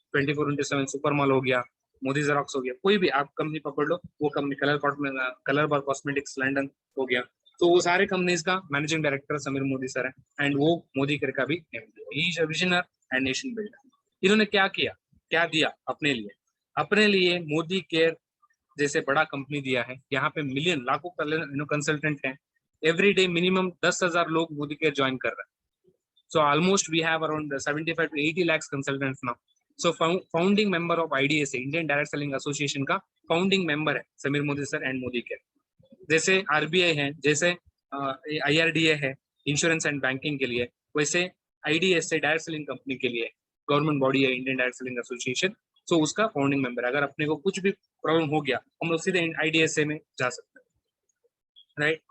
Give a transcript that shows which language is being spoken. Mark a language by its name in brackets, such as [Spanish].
[Hindi] 24/7 super mall हो गया, Modi xerox हो गया, कोई भी आप कंपनी पकड़ लो, वो कंपनी कलर बार कॉस्मेटिक्स लंदन हो गया, तो वो सारे कंपनीज का managing director Sameer Modi sir है एंड वो मोदी केयर का भी विजनर एंड नेशन बिल्डर। इन्होंने क्या किया, क्या दिया अपने लिए? अपने लिए मोदी केयर जैसे बड़ा कंपनी दिया है, यहाँ पे मिलियन लाखों कंसल्टेंट हैं, एवरी डे मिनिमम 10,000 लोग मोदी केयर ज्वाइन कर रहे हैं। [English] So almost we have around 75 to 80 lakhs consultants now. So founding member of IDSA, Indian Direct Selling Association का founding member है Sameer Modi sir and Modi Care. [Hindi] जैसे RBI है, जैसे IRDA है इंश्योरेंस एंड बैंकिंग के लिए, वैसे IDSA डायरेक्ट सेलिंग कंपनी के लिए गवर्नमेंट बॉडी है, इंडियन डायरेक्ट सेलिंग एसोसिएशन। सो उसका फाउंडिंग मेंबर, अगर अपने को कुछ भी प्रॉब्लम हो गया हम लोग सीधे IDSA में जा सकते हैं, राइट।